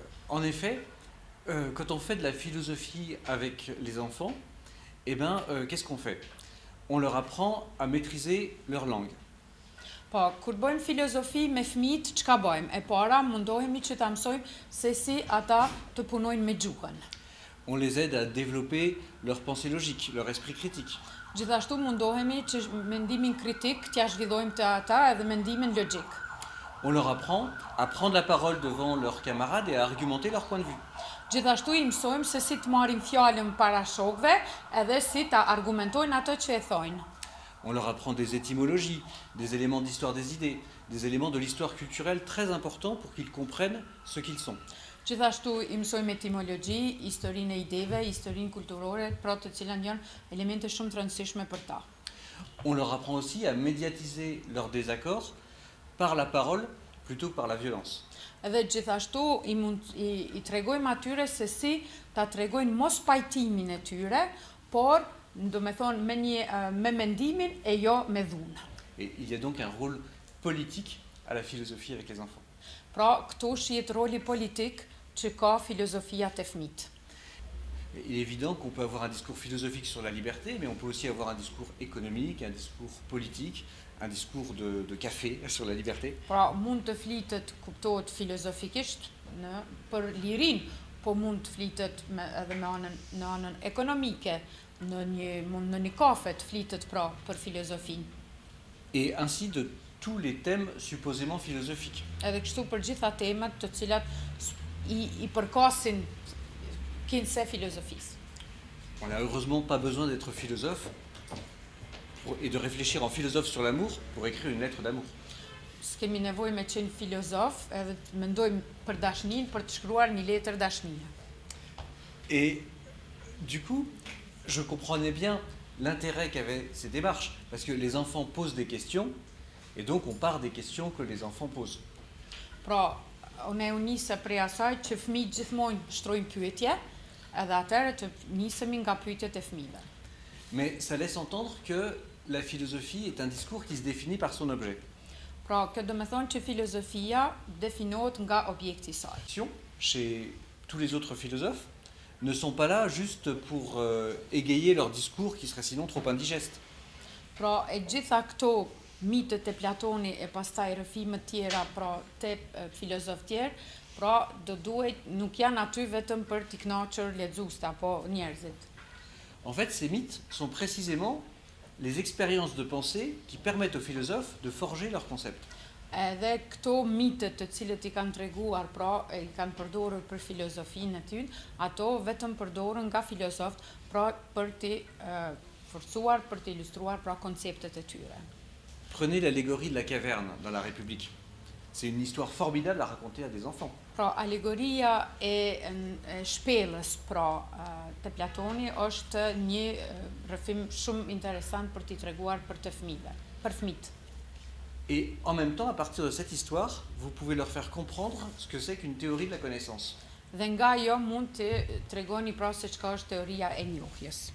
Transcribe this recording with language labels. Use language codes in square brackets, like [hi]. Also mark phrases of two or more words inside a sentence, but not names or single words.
[fr] En effet, quand on fait de la philosophie avec les enfants, qu'est-ce qu'on fait? On leur apprend à maîtriser leur langue. [sq] Po, kur bëjmë filozofi me fëmijët, çka bëjmë? E para, mundohemi që ta mësojmë se si ata të punojnë me gjuhën. [fr] On les aide à développer leur pensée logique, leur esprit critique. [sq] Gjithashtu mundohemi që mendimin kritik t'ja zhvillojmë të ata edhe mendimin logjik. [fr] On leur apprend à prendre la parole devant leurs camarades et à argumenter leur point de vue. [sq] Gjithashtu i mësojmë se si të marrin fjalën para shokëve edhe si ta argumentojnë ato që e thojnë. [fr] On leur apprend des étymologies, des éléments d'histoire des idées, des éléments de l'histoire culturelle très importants pour qu'ils comprennent ce qu'ils sont. [sq] Gjithashtu i mësojmë etimologji, historinë e ideve, historinë kulturore, pra të cilat janë elemente shumë të rëndësishme për ta. [fr] On leur apprend aussi à médiatiser leurs désaccords par la parole plutôt que par la violence. [sq] Edhe gjithashtu i tregojmë atyre se si ta tregojnë mos pajtimin e tyre, por do me thonë me mendimin e jo me dhunë. [fr] Et il y a donc un rôle politique à la philosophie avec les enfants. [sq] Pra, këtu shihet roli politik që ka filozofia te fëmijët. [fr] Il est évident qu'on peut avoir un discours philosophique sur la liberté, mais on peut aussi avoir un discours économique, un discours politique, un discours de café sur la liberté. [sq] Pra, mund të flitet, kuptohet filozofikisht për lirin, po mund të flitet edhe në anën ekonomike, në një kafe të flitet pra për filozofinë. [fr] Et ainsi de tous les thèmes supposément philosophiques. [sq] Edhe kështu për gjitha temat të cilat i përkasin kinse filozofisë. [fr] On n'a heureusement pas besoin d'être philosophe et de réfléchir en philosophe sur l'amour pour écrire une lettre d'amour. [sq] S'kemi nevojë me qenë filozof edhe të mendojmë për dashnin për të shkruar një letër dashnie. [fr] Et du coup, je comprenais bien l'intérêt qu'avaient ces démarches, parce que les enfants posent des questions, et donc on part des questions que les enfants posent. [sq] Pra, unë nisë prej asaj që fëmijët gjithmonë shtrojnë pyetje, edhe atëherë të nisemi nga pyetjet e fëmijëve. [fr] Mais ça laisse entendre que la philosophie est un discours qui se définit par son objet. [sq] Pra, kjo do me thonë që filozofia definohet nga objekti i saj. [fr] Chez tous les autres philosophes, ne sont pas là juste pour égayer leur discours qui serait sinon trop indigeste. [sq] Pra, e gjitha këto mitët e Platoni e pastaj rrëfimet tjera, pra te filozof tjerë, pra nuk janë aty vetëm për t'i kënaqur lexuesit apo njerëzit. [fr] En fait, ces mythes sont précisément les expériences de pensée qui permettent aux philosophes de forger leurs concepts. [sq] Edhe këto mitët të cilët i kanë treguar, pra i kanë përdorur për filozofinë e tyre, ato vetëm përdorën nga filozofët, pra për t'i forcuar, për t'i ilustruar pra konceptet e tyre. [fr] Prenez l'allégorie de la caverne dans La République. C'est une histoire formidable à raconter à des enfants. [sq] Pra, alegoria e shpellës, pra, te Platoni është një rrëfim shumë interesant për t'i treguar për fëmijët. [fr] Et en même temps, à partir de cette histoire, vous pouvez leur faire comprendre ce que c'est qu'une théorie de la connaissance. [sq] Dhe nga jo mund të tregoni pra se çka është teoria e njohjes.